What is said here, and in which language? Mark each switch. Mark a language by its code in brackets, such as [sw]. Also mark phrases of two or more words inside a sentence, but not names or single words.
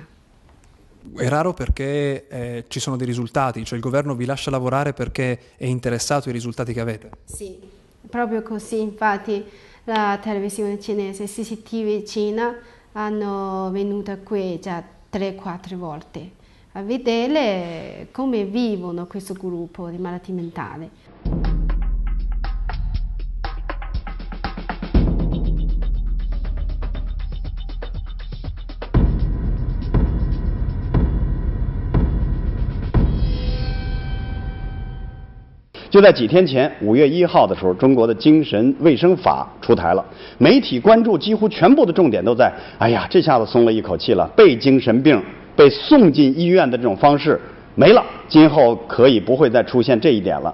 [it] È raro perché ci sono dei risultati, cioè il governo vi lascia lavorare perché è interessato ai risultati che avete. Sì, proprio così. Infatti la televisione cinese, CCTV Cina, hanno venuto qui già 3-4 volte a vedere come vivono questo gruppo di malattie mentali. [zh] 就在几天前，5月1号的时候，中国的精神卫生法出台了，媒体关注几乎全部的重点都在，哎呀，这下子松了一口气了，被精神病被送进医院的这种方式没了，今后可以不会再出现这一点了。